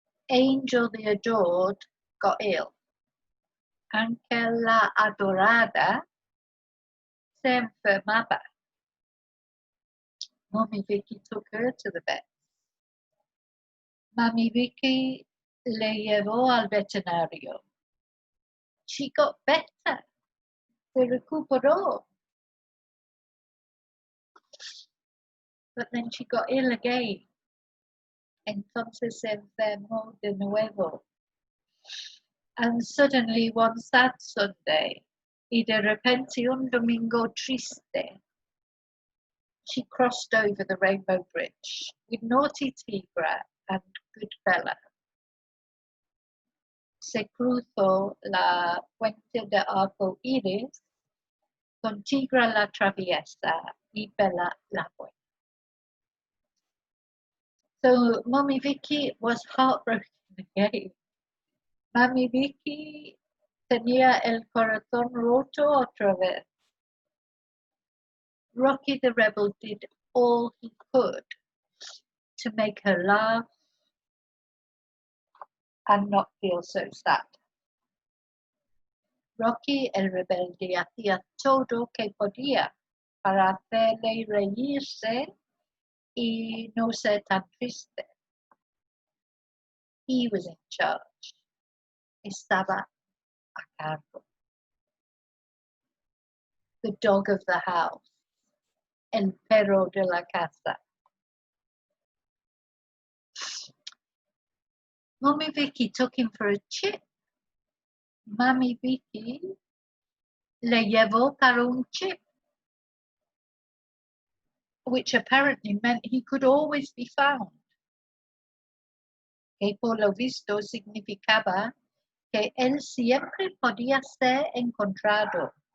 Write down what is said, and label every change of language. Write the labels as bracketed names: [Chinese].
[English] Angel the adored got ill. [Spanish] Anche la adorada se enfermaba. [English] Mummy Vicki took her to the vet. [Spanish] Mummy Vicki le llevó al veterinario. [English] She got better. [Spanish] Se recuperó. [English] But then she got ill again. [Spanish] Entonces se enfermó de nuevo. [English] And suddenly one sad Sunday, [Spanish] y de repente un domingo triste, [English] she crossed over the Rainbow Bridge with Naughty Tigra and Good Bella. [Spanish] Se cruzó la puente de Arco Iris con Tigra la traviesa y Bella la buena. [English] So Mummy Vicki was heartbroken again. [Spanish] Mummy Vicki tenía el corazón roto otra vez. [English] Rocky the Rebel did all he could to make her laugh and not feel so sad. [Spanish] Rocky el Rebelde hacía todo que podía para hacerle reírse y no ser tan triste. [English] He was in charge. [Spanish] Estaba a cargo. [English] The dog of the house. [Spanish] El perro de la casa. Mummy Vicki took him for a chip. Mummy Vicki le llevó para un chip, [English] which apparently meant he could always be found. [Spanish] Que por lo visto significaba que él siempre podía ser encontrado.